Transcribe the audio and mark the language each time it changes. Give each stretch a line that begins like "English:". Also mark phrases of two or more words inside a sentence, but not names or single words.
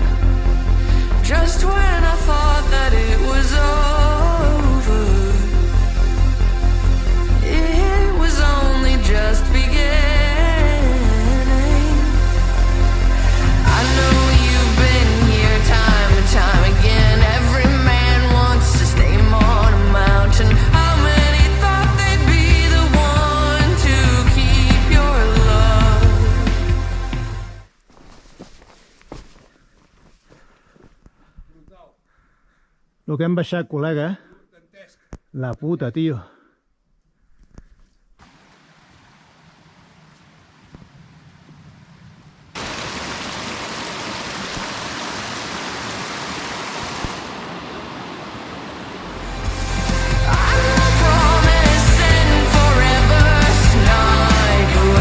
English: Just when I thought that it was over, it was only just beginning. I know you've been here time and time again. Every man wants to stay on a mountain. How many thought they'd be the one to keep your love?
Catalan: Lo que hem baixat, col·lega. La puta, tio.
English: I'm not promising forever's not your